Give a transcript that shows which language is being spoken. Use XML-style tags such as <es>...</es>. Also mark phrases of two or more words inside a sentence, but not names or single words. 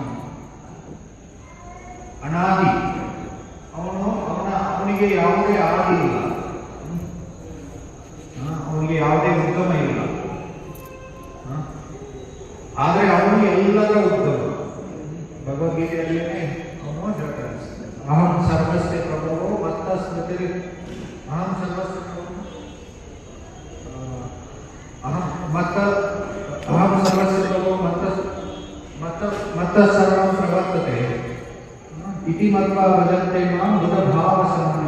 <kn>ಅನಾದಿ, ಅವನಿಗೆ ಯಾವುದೇ ಆದಿ ಇಲ್ಲ, ಅವನಿಗೆ ಯಾವುದೇ ಉದ್ಯಮ ಇಲ್ಲ. ಆದರೆ ಅವನು ಎಲ್ಲರ ಉದ್ಯಮ. ಭಗವದ್ಗೀತೆಯಲ್ಲೇ ಅವನು ಹೇಳ್ತಾನೆ,</kn> <sa>ಅಹಂ ಸರ್ವಸ್ಯ ಪ್ರಭವೋ ಮತ್ತ ಸ್ಮೃತಿ, ಅಹಂ ಸರ್ವಸ್ಯ ಅಹಂ ಸರ್ವಸ್ಯ ಪ್ರಭವೋ ಮತ್ತ ಸರ್ವಂ ಪ್ರವರ್ತತೆ ಇತಿ ಮತ್ವಾ ಭಜಂತೆ ಮಾಂ ಬುಧ ಭಾವ</sa>